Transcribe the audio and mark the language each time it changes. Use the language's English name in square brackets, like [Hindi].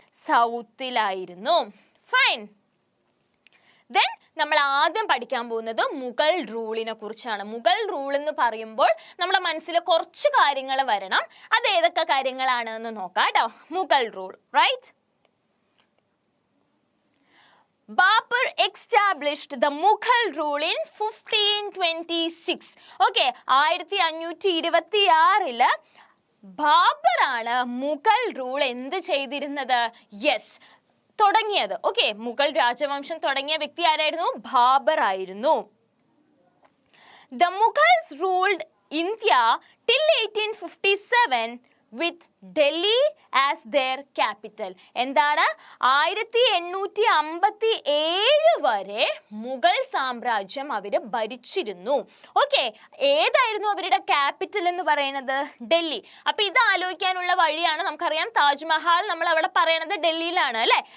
[Malayalam] സൗത്തിലായിരുന്നു. Fine. Then നമ്മൾ ആദ്യം പഠിക്കാൻ പോകുന്നത് മുഗൾ റൂളിനെ കുറിച്ചാണ്. മുഗൾ റൂൾ എന്ന് പറയുമ്പോൾ നമ്മുടെ മനസ്സിൽ കുറച്ച് കാര്യങ്ങൾ വരണം. അത് ഏതൊക്കെ കാര്യങ്ങളാണ് എന്ന് നോക്കാം കേട്ടോ. [English] Mughal rule, right? Babur established the Mughal rule in 1526. [Malayalam] Okay, 1526 ബാബറാണ് Mughal rule എന്ത് ചെയ്തിരുന്നത്? യെസ്, തുടങ്ങിയത്. ഓക്കെ, മുഗൾ രാജവംശം തുടങ്ങിയ വ്യക്തി ആരായിരുന്നു? ബാബർ ആയിരുന്നു. [English] The Mughals ruled India till 1857 with Delhi as their capital. [Malayalam] എന്താണ്? 1857 വരെ മുഗൾ സാമ്രാജ്യം അവർ ഭരിച്ചിരുന്നു. ഓക്കെ, ഏതായിരുന്നു അവരുടെ ക്യാപിറ്റൽ എന്ന് പറയുന്നത്? ഡൽഹി. അപ്പൊ ഇത് ആലോചിക്കാനുള്ള വഴിയാണ്, നമുക്കറിയാം താജ്മഹൽ നമ്മൾ അവിടെ പറയണത് ഡൽഹിയിലാണ് അല്ലെ?